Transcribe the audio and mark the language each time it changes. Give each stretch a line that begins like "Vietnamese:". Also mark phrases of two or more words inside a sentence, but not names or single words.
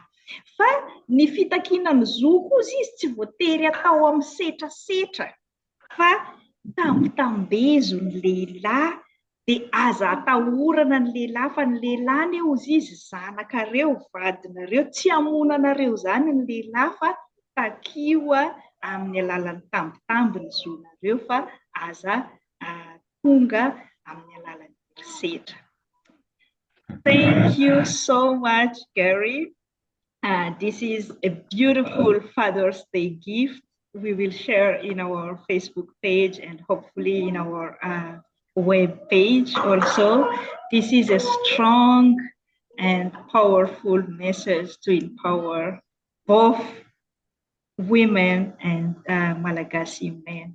Malagasy: Fa ny fitakiana ny zo koa izy tsy voatery atao amin'ny setrasetra, fa tambitambezo ny lehilahy dia aza atahorana ny lehilahy, fa ny lehilahy ne ozy izy zanakareo, vadinareo, tsy hamonanareo zany ny lehilahy, fa takio amin'ny alalan'ny tambitamby ny zonareo, fa aza tonga amin'ny alalan'ny herisetra.
English: Thank you so much, Gary. This is a beautiful Father's Day gift. We will share in our Facebook page and hopefully in our web page also. This is a strong and powerful message to empower both women and Malagasy men.